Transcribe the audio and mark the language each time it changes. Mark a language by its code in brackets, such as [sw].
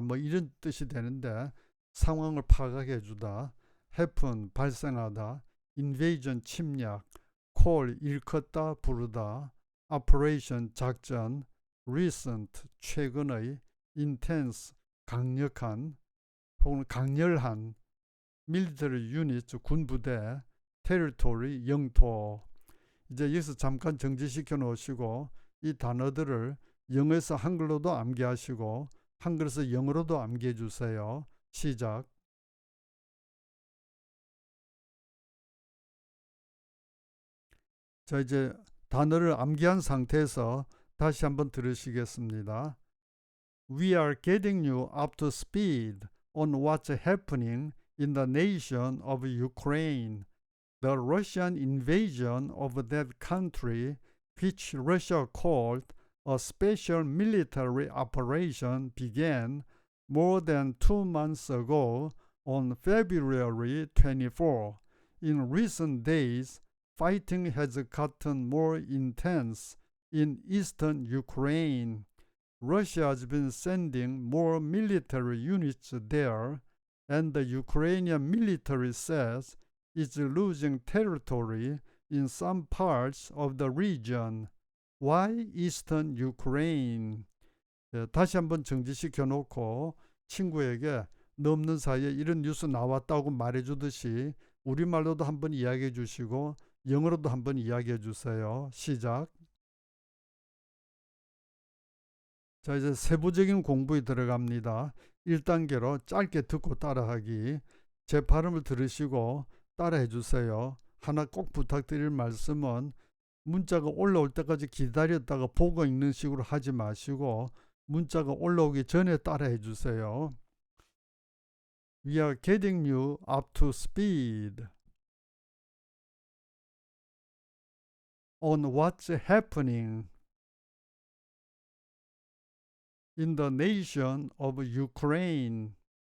[ko] 뭐 이런 뜻이 되는데 상황을 파악하게 해주다. happen 발생하다. invasion 침략. call 일컫다 부르다. operation 작전. recent 최근의. intense 강력한 혹은 강렬한. military unit 군부대. territory 영토. 이제 여기서 잠깐 정지시켜 놓으시고 이 단어들을 영어에서 한글로도 암기하시고 한글에서 영어로도 암기해 주세요. 시작. 자, 이제 단어를 암기한 상태에서 다시 한번 들으시겠습니다. [en] We are getting you up to speed on what's happening in the nation of Ukraine. The Russian invasion of that country, which Russia called a special military operation, began more than 2 months ago on February 24. In recent days, fighting has gotten more intense in eastern Ukraine. Russia has been sending more military units there, and the Ukrainian military says it's losing territory in some parts of the region. Why eastern Ukraine? [ko] 다시 한번 정지시켜 놓고 친구에게 넘는 사이에 이런 뉴스 나왔다고 말해 주듯이 우리말로도 한번 이야기해 주시고 영어로도 한번 이야기해 주세요. 시작. 자, 이제 세부적인 공부에 들어갑니다. 1단계로 짧게 듣고 따라하기. 제 발음을 들으시고 따라해 주세요. 하나 꼭 부탁드릴 말씀은 문자가 올라올 때까지 기다렸다가 보고 읽는 식으로 하지 마시고 문자가 올라오기 전에 따라해 주세요. [en] We are getting you up to speed on what's happening in the nation of Ukraine.